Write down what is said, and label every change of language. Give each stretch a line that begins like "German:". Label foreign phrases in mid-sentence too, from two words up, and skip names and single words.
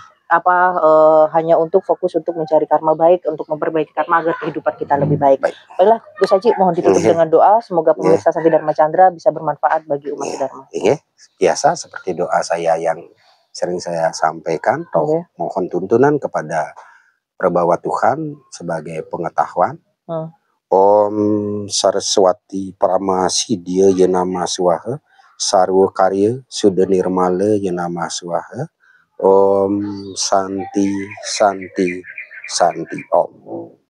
Indonesian: Hanya untuk fokus untuk mencari karma baik, untuk memperbaiki karma agar kehidupan kita lebih baik. Baiklah, Gus Haji, mohon ditutup dengan doa. Semoga pemirsa Santi Dharma Chandra bisa bermanfaat bagi umat Dharma. Biasa seperti doa saya yang sering saya sampaikan, mohon tuntunan kepada Prabhawa Tuhan sebagai pengetahuan.
Sanskrit: Om Saraswati Paramasidya Yanama Swaha, Sarwa Karya Sudah Nirmala Yanama Swaha. Om Santi Santi Santi Om.